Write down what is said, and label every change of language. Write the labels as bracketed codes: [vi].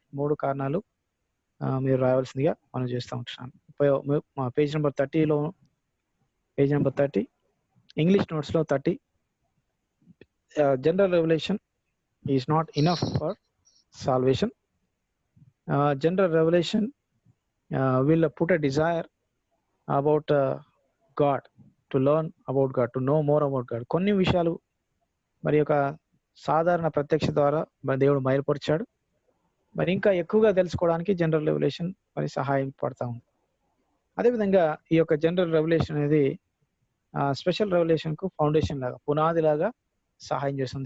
[te] 3 కారణాలు మీరు రాయాల్సిందిగా మనం చేస్తూ ఉంటున్నాను. మా page number 30లో, page number 30 English నోట్స్లో 30, [en] general revelation is not enough for salvation. General revelation will put a desire about God, to learn about God, to know more about God. [te] కొన్ని విషయాలు మరి యొక్క సాధారణ ప్రత్యక్ష ద్వారా మరి దేవుడు బయలుపరిచాడు. మరి ఇంకా ఎక్కువగా తెలుసుకోవడానికి జనరల్ రెవల్యూషన్ మరి సహాయం పడతా ఉంది. అదేవిధంగా ఈ యొక్క జనరల్ రెవల్యూషన్ అనేది స్పెషల్ రెవల్యూషన్కు ఫౌండేషన్ లాగా, పునాది లాగా సహాయం చేస్తుంది.